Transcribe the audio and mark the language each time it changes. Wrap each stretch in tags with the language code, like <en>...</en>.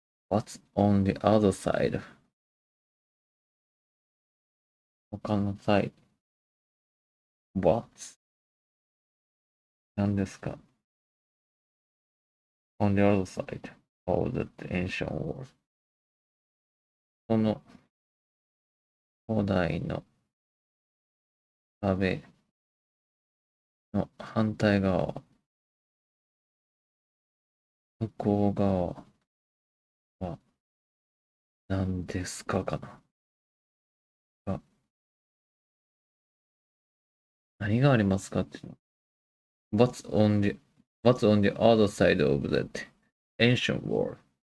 <en>What's on the other side?</en> <ja>他のサイド。</ja> <en>What's?</en> <ja>何ですか ?</ja> <en>On the other side of the ancient wall.</en> <ja>この古代の壁の反対側、向こう側は何ですかかな。何がありますかっていうの。</ja> <en>What's on the other side of that ancient wall?</en>